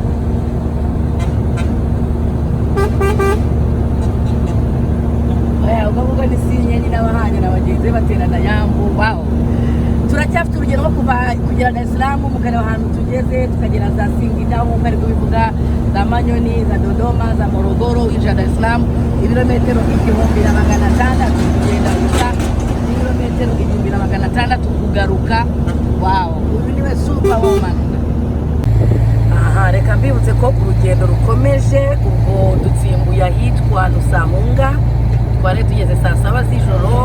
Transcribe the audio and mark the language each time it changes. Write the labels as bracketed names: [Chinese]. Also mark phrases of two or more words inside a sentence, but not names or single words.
[Kinyarwanda] Ukavuga ni sinyenyi n'abahanye n'abagenzi baterana yambu. Wow, turacyafite urugendo rwo kugera Dar es Salaam, mukareba ahantu tugeze, tukagera za Singida nk'uko ari kubivuga, za Manyoni, za Dodoma, za Morogoro, winjira Dar es Salaam. Ibirometero 1600 kugenda gusa, ibirometero 1600 kugaruka. Wow, uyu niwe Superwoman. Aha, reka mbibutse ko urugendo rukomeje, ubwo dutsimbuye ahitwa Rusahunga, twari tugeze saa 7 z'ijoro.